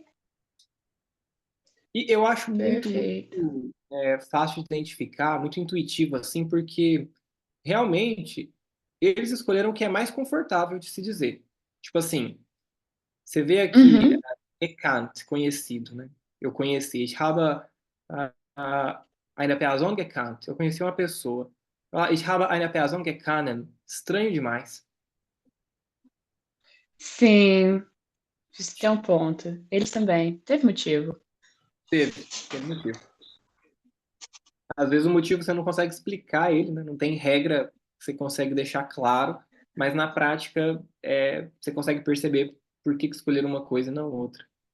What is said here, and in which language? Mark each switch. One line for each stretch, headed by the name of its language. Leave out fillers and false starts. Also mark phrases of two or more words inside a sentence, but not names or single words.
Portuguese: E eu acho Perfeito. muito fácil de identificar, muito intuitivo, assim, porque realmente eles escolheram o que é mais confortável de se dizer. Tipo assim, você vê aqui Uhum. gekannt, conhecido, né? Eu conheci.
German: Ich habe eine Person gekannt.
Portuguese: Eu conheci uma pessoa.
German: Ich habe eine Person gekannt.
Portuguese: Estranho demais. Sim, isso tem um ponto. Eles também. Teve motivo. Teve motivo. Às vezes o motivo você não consegue explicar ele, né? Não tem regra que você consegue deixar claro, mas na prática você consegue perceber por que escolher uma coisa e não outra.